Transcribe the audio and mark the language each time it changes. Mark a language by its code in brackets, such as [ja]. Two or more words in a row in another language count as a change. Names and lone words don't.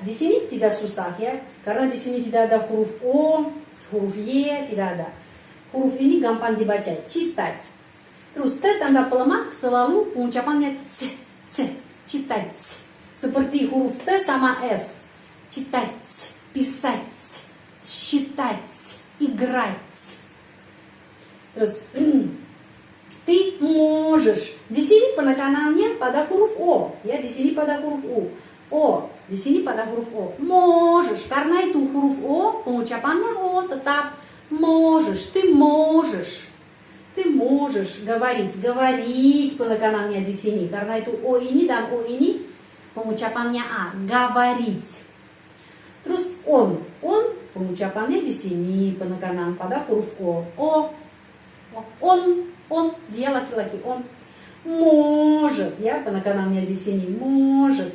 [id] Di sini tidak susah ya, karena di sini tidak ada huruf O, huruf Y, tidak ada. Huruf ini gampang dibaca. Читать. Terus T tanda pelemah selalu pengucapannya C, C, читать. Seperti huruf T sama S. [ru] Читать, писать, считать, играть. Terus ты можешь. [id] Di sini penekanannya pada huruf O, ya, di sini pada huruf U. O, di sini pada huruf O. Можешь. Karena itu huruf O, pengucapannya O tetap можешь. [ru] Ты можешь. Ты можешь говорить [id] penekanannya di sini. Karena itu O ini dan O ini pengucapannya A, говорить. Terus on pengucapannya di sini penekanan pada huruf O. On, dia laki-laki, on. Может, ya penekanannya di sini, может.